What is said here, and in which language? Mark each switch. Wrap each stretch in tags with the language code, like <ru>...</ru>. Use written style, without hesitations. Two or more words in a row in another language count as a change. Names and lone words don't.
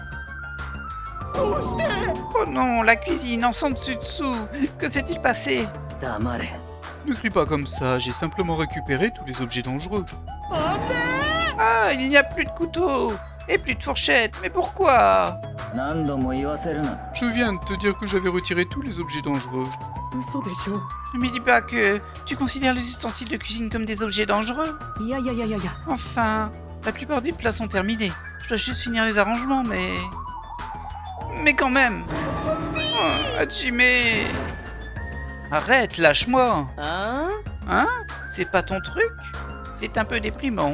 <fr>Oh non, la cuisine en sens dessous. Que s'est-il passé?</fr> <ja>黙れ。</ja> <fr>Ne crie pas comme ça, j'ai simplement récupéré tous les objets dangereux. Ah, il n'y a plus de couteau et plus de fourchette. Mais pourquoi?</fr> <ja>何度も言わせるな。</ja> <fr>Je viens de te dire que j'avais retiré tous les objets dangereux.</fr> <ja>嘘でしょ。</ja> <fr>Ne me dis pas que tu considères les ustensiles de cuisine comme des objets dangereux.</fr> <ja>いやいやいやいやいや。</ja> <fr>Enfin, la plupart des plats sont terminés. Je dois juste finir les arrangements, mais... Mais quand même. Oh, Hajime. Arrête, lâche-moi. あ Hein? C'est pas ton truc? C'est un peu déprimant.</fr>